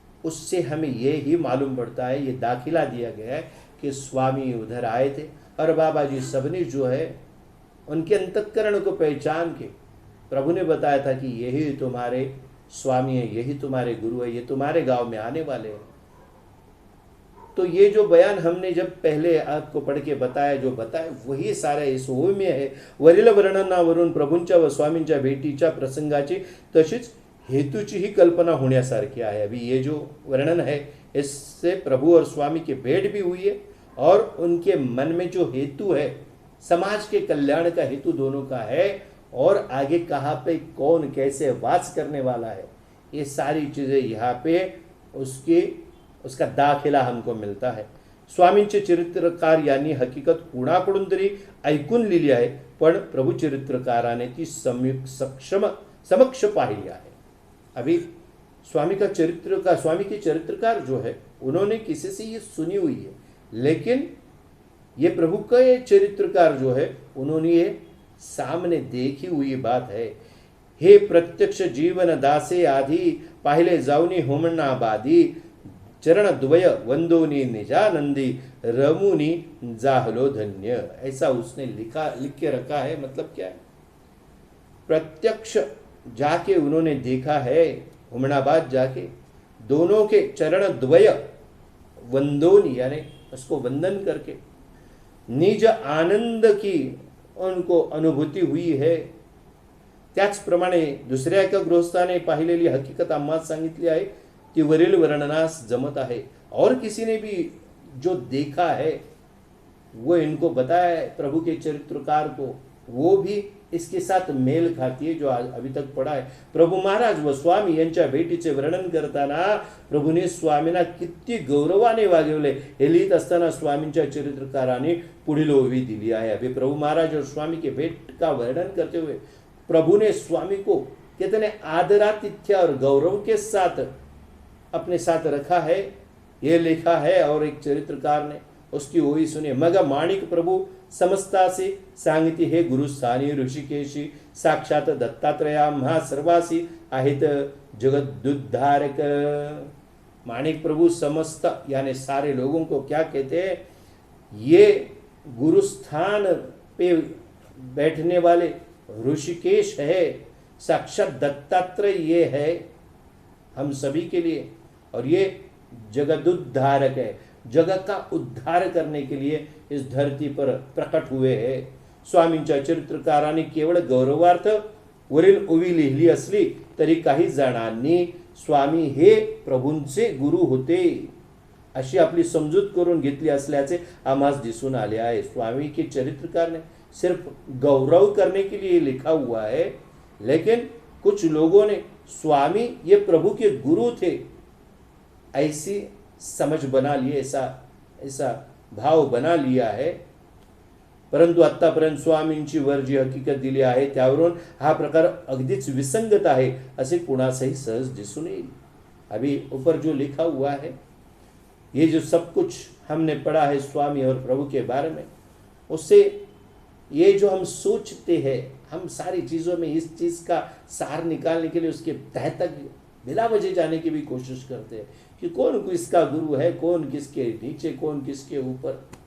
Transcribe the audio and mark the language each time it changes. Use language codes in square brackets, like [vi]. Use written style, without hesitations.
[hi] उससे हमें ये ही मालूम पड़ता है ये दाखिला दिया गया है कि स्वामी उधर आए थे और बाबा जी सबने जो है उनके अंतःकरण को पहचान के प्रभु ने बताया था कि यही तुम्हारे स्वामी है यही तुम्हारे गुरु है ये तुम्हारे गांव में आने वाले हैं तो ये जो बयान हमने जब पहले आपको पढ़ के बताया, जो बताया वही सारा इस ओवी आहे. [mr] वरील वर्णनावरून प्रभूंच्या व स्वामींच्या भेटीच्या प्रसंगाची तशीच हेतूची ही कल्पना होण्यासारखी आहे. [hi] अभी ये जो वर्णन है इससे प्रभु और स्वामी की भेंट भी हुई है और उनके मन में जो हेतु है, समाज के कल्याण का हेतु दोनों का है, और आगे कहाँ पे कौन कैसे वास करने वाला है, ये सारी चीज़ें यहाँ पे उसका दाखिला हमको मिलता है. [mr] स्वामींचे चरित्रकार यांनी हकीकत कुणाकडून तरी ऐकून लिहिली आहे, पण प्रभू चरित्रकाराने ती समक्ष पाहिली आहे. [hi] अभी स्वामी के चरित्रकार जो है उन्होंने किसी से ये सुनी हुई है, लेकिन ये प्रभु का ये चरित्रकार जो है उन्होंने ये सामने देखी हुई बात है. [mr] हे प्रत्यक्ष जीवन दासे आधी पाहिले जाऊनी होमना बादी चरण द्वय वंदोनी निजानंदी रमुनी जाहलो धन्य. [hi] ऐसा उसने लिख के रखा है. मतलब क्या है? प्रत्यक्ष जाके उन्होंने देखा है, हुमनाबाद जाके दोनों के [mr] चरण द्वय वंदोनी [hi] यानी उसको वंदन करके निज आनंद की उनको अनुभूती हुई है. [mr] त्याचप्रमाणे दुसऱ्या एका गृहस्थाने पाहिलेली हकीकत आम्हाला सांगितली आहे ती वरील वर्णनास जमत आहे. [hi] और किसी ने भी जो देखा है वो इनको बताया है प्रभु के चरित्रकार को, वो भी इसके साथ मेल खाती है जो अभी तक पढ़ा है. [mr] प्रभु महाराज व स्वामी यांच्या भेटीचे वर्णन करताना प्रभूने स्वामींना किती गौरवाने वागवले हे लिहित असताना स्वामींच्या चरित्रकाराने पुढील ओवी दिली आहे. [hi] अभी प्रभु महाराज और स्वामी के भेंट का वर्णन करते हुए प्रभु ने स्वामी को कितने आदरातिथ्य और गौरव के साथ अपने साथ रखा है, ये लिखा है. और एक चरित्रकार ने उसकी ओवी सुने. [mr] मग माणिक प्रभु समस्तासी सांगिती हे गुरुस्थानी ऋषिकेशी साक्षात दत्तात्रया महा सर्वासी आहेत जगदुद्धारक. [hi] माणिक प्रभु समस्त यानी सारे लोगों को क्या कहते हैं? ये गुरुस्थान पे बैठने वाले ऋषिकेश है, साक्षात दत्तात्रेय ये है हम सभी के लिए, और ये जगदुद्धारक है, जगत का उद्धार करने के लिए इस धरती पर प्रकट हुए हैं. [mr] स्वामींच्या चरित्रकाराने केवळ गौरवार्थ वरील ओवी लिहिली असली तरी काही जणांनी स्वामी हे प्रभूंचे गुरु होते अशी आपली समजूत करून घेतली असल्याचे आम्हास दिसून आले आहे. [hi] स्वामी के चरित्रकार ने सिर्फ गौरव करने के लिए लिखा हुआ है, लेकिन कुछ लोगों ने स्वामी ये प्रभु के गुरु थे ऐसी समझ बना लिए, ऐसा भाव बना लिया है. [mr] परंतु आत्तापर्यंत स्वामींची वर जी हकीकत दिली आहे त्यावरून हा प्रकार अगदीच विसंगत आहे असे कुणासही सहज दिसून येईल. [hi] अभी ऊपर जो लिखा हुआ है, ये जो सब कुछ हमने पढ़ा है स्वामी और प्रभु के बारे में, उससे ये जो हम सोचते हैं, हम सारी चीज़ों में इस चीज़ का सार निकालने के लिए उसके तह तक बिला वजह जाने की भी कोशिश करते हैं कि कौन किसका गुरु है, कौन किसके नीचे, कौन किसके ऊपर.